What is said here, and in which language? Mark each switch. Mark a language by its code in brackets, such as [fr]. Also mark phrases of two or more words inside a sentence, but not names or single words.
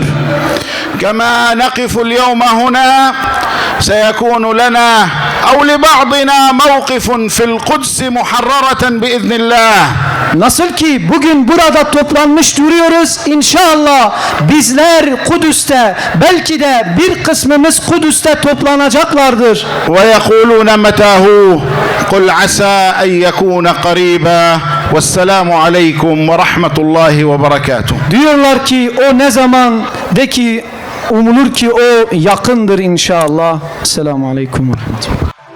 [ar] كما نقف اليوم هنا سيكون لنا أو لبعضنا موقف في القدس محررة بإذن الله. [tr] Nasıl ki bugün burada toplanmış duruyoruz, inşallah bizler Kudüs'te, belki de bir kısmımız Kudüs'te toplanacaklardır. [ar] ويقولون متى هو قل عسى أن يكون قريبا والسلام عليكم ورحمة الله وبركاته. [tr] Diyorlar ki o ne zaman, de ki umulur ki o yakındır inşallah. [ar] السلام عليكم ورحمة الله.